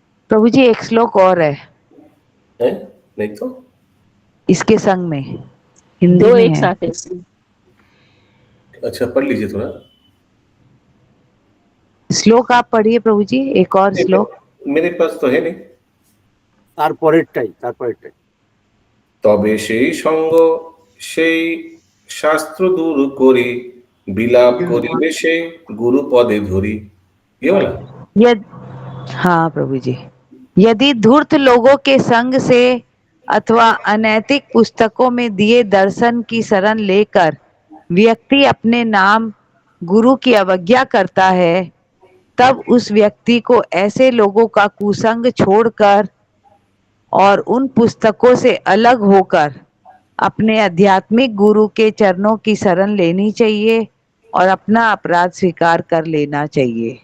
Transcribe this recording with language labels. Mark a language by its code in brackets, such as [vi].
[hi] प्रभु जी, एक श्लोक और है नहीं तो इसके संग में, हिंदी दो में एक है। साथ है। अच्छा पढ़ लीजिए थोड़ा श्लोक आप पढ़िए प्रभु जी, एक और श्लोक। मेरे पास तो है नहीं। [bn] তারপরেরটাই তবে সেই সঙ্গ সেই শাস্ত্র দূর করি বিলাপ করিবে সে गुरु पदे धरी। [hi] ये वाला ये हाँ प्रभु जी। यदि धूर्त लोगों के संग से अथवा अनैतिक पुस्तकों में दिए दर्शन की शरण लेकर व्यक्ति अपने नाम गुरु की अवज्ञा करता है, तब उस व्यक्ति को ऐसे लोगों का कुसंग छोड़कर और उन पुस्तकों से अलग होकर अपने आध्यात्मिक गुरु के चरणों की शरण लेनी चाहिए और अपना अपराध स्वीकार कर लेना चाहिए।